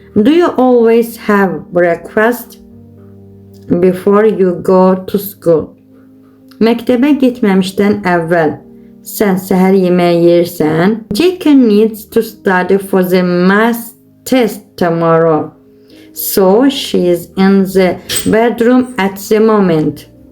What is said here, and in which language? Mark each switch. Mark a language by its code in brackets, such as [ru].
[en] Do you always have breakfast before you go to school? [az] Məktəbə getməmişdən əvvəl sən səhər yeməyi yersən? [en] Jake needs to study for the math test tomorrow. So she is in the bedroom at the moment.